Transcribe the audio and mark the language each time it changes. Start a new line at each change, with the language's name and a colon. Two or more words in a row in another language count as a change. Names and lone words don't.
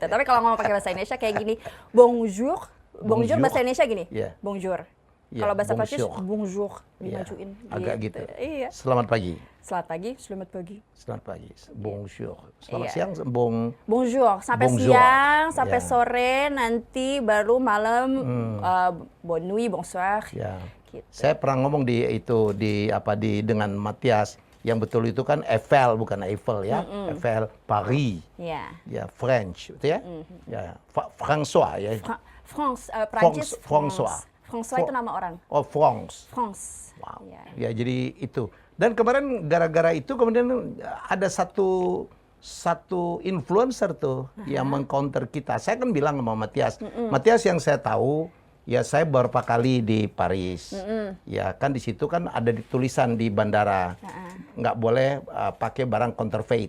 Indonesian: Tapi kalau ngomong pakai bahasa Indonesia kayak gini, bonjour bahasa Indonesia gini, bonjour. Kalau bahasa Prancis, bonjour, dimajuin. Agak gitu. Iya. Selamat pagi. Selamat pagi, selamat pagi. Selamat pagi. Bonjour. Selamat Iya. siang, Bonjour. Sampai Bonjour. siang, sampai Ya. sore, nanti baru malam
French: bonne nuit, bonsoir.
Indonesian: Ya. Gitu. Saya pernah ngomong dengan Matias, yang betul itu kan Eiffel bukan Eiffel ya. Eiffel Paris. Ya. Ya, French, itu ya. Ya, François ya. Prancis, François. François itu nama orang. Oh, France. France. Wow. Ya. Ya, jadi itu. Dan kemarin gara-gara itu kemudian ada satu influencer tuh yang mengcounter kita. Saya kan bilang sama Matias, Matias yang saya tahu, ya saya beberapa kali di Paris. Ya kan di situ kan ada tulisan di bandara, nggak boleh pakai barang counterfeit.